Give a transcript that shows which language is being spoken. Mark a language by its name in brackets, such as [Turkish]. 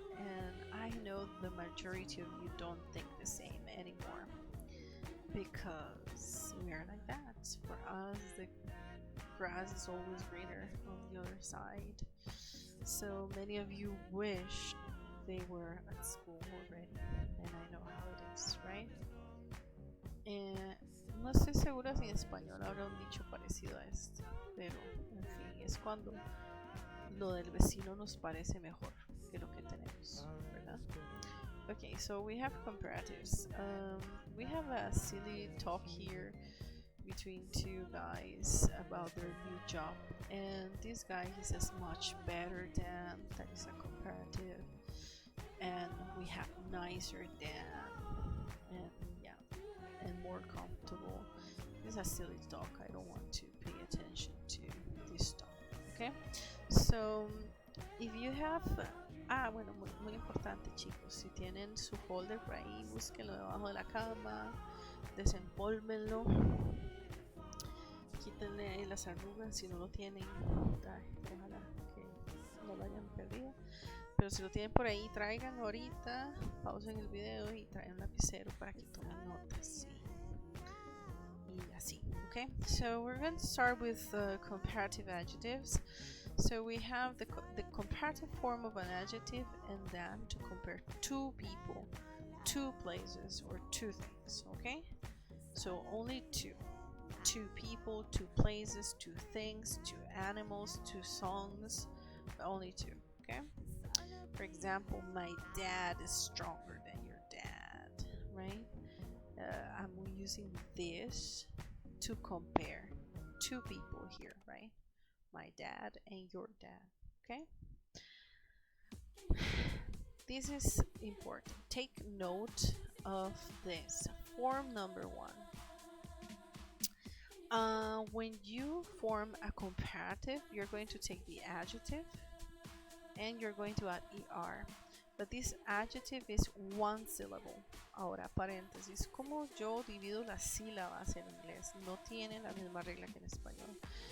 [English] And I know the majority of you don't think the same anymore, because we are like that. For us, the grass is always greener on the other side. So many of you wish they were at school already, and I know how it is, right? [Spanish] No estoy segura si en español habrá un dicho parecido a este, pero en fin, es cuando lo del vecino nos parece mejor que lo que tenemos, ¿verdad? [English] Okay, so we have comparatives. We have a silly talk here between two guys about their new job, and this guy, he says much better than, that is a comparative, and we have nicer than, and yeah, and more comfortable. This is a silly talk. I don't want to pay attention to this talk. Okay, so if you have [Spanish] bueno, muy importante, chicos, si tienen su folder por ahí, búsquenlo debajo de la cama, desempólvenlo, quítenle ahí las arrugas si no lo tienen. Ojalá que no lo hayan perdido, pero si lo tienen por ahí, traigan ahorita, pausen el video y traigan un lapicero para que tomen notas y así. [English] Okay, so we're going to start with comparative adjectives. So we have the comparative form of an adjective, and then to compare two people, two places, or two things. Okay, so only two people, two places, two things, two animals, two songs, only two. Okay, for example, my dad is stronger than your dad, right? I'm using this to compare two people here, right? My dad and your dad. Okay, this is important. Take note of this. Form number one. When you form a comparative, you're going to take the adjective and you're going to add er, but this adjective is one syllable. [Spanish] Ahora, paréntesis, como yo divido las sílabas en inglés, no tiene la misma regla que en español.